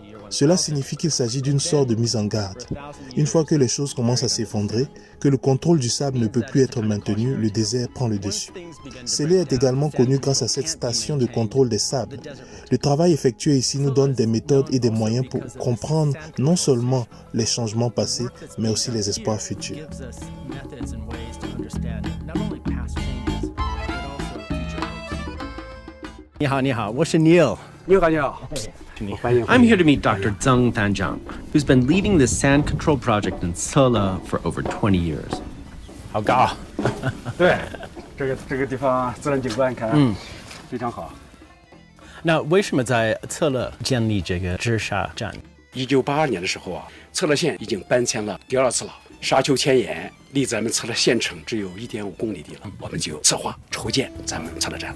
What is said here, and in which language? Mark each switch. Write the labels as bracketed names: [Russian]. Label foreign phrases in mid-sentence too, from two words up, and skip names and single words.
[French] Cela signifie qu'il s'agit d'une sorte de mise en garde. Une fois que les choses commencent à s'effondrer, que le contrôle du sable ne peut plus être maintenu, le désert prend le dessus. Sele est également connu grâce à cette station de contrôle des sables. Le travail effectué ici nous donne des méthodes et des moyens pour comprendre non seulement les changements passés, mais aussi les espoirs futurs. [Chinese] 你好，你好，我是 Neil. 你好，你好。 [English] I'm here to meet Dr. Zheng Danjiang, who's been leading the sand control project in Cele for over 20 years. [Chinese] 好高啊！对，这个地方自然景观看，非常好。那为什么在Cele建立这个治沙站？1982年的时候啊，策勒县已经搬迁了第2次了，沙丘迁延，离咱们策勒县城只有1.5公里地了，我们就策划筹建咱们策勒站了。